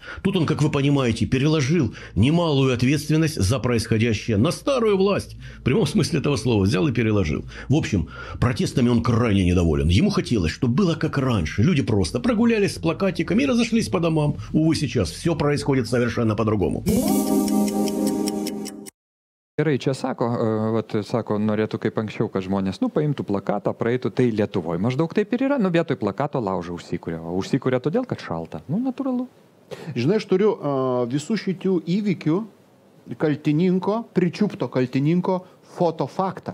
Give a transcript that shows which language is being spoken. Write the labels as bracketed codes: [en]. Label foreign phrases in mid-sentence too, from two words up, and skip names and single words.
[ru] Тут он, как вы понимаете, переложил немалую ответственность за происходящее на старую власть. В прямом смысле этого слова взял и переложил. В общем, протестами он крайне недоволен. Ему хотелось, чтобы было как раньше. Люди просто прогулялись с плакатиками и разошлись по домам. Увы, сейчас все происходит совершенно по-другому. [lt] Gerai, čia sako, norėtų kaip anksčiau, kad žmonės, paimtų plakatą, praeitų, tai Lietuvoje maždaug taip ir yra, vietoj plakato laužą užsikuria. O užsikuria todėl, kad šalta. Natūralu. Žinai, aš turiu visų šitų įvykių kaltininko, pričiupto kaltininko fotofaktą.